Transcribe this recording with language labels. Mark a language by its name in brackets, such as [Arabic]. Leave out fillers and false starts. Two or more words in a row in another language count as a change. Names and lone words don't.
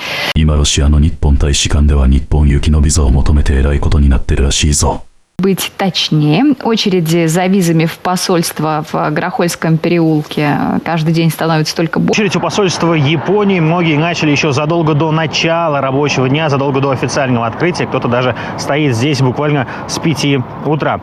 [Japanese] 今ロシアの日本大使館では日本行きのビザを求めてえらいことになってるらしいぞ。 [Russian] Быть точнее, очереди за визами в посольство в Грохольском переулке каждый день становится только больше. Очередь у посольства Японии многие начали еще задолго до начала рабочего дня, задолго до официального открытия. Кто-то даже стоит здесь буквально с 5 утра.